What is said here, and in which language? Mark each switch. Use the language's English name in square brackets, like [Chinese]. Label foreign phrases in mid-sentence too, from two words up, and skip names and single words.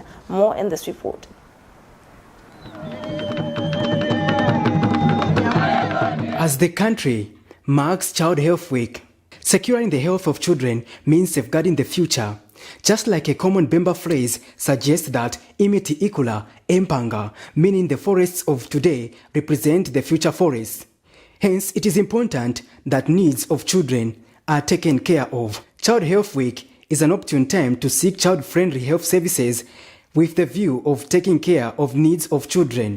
[English] More in this report. As the country marks Child Health Week, securing the health of children means safeguarding the future. Just like a common Bemba phrase suggests that [Bemba] imiti ikula empanga, [English] meaning the forests of today represent the future forests. Hence, it is important that needs of children are taken care of. Child Health Week is an opportune time to seek child-friendly health services with the view of taking care of needs of children.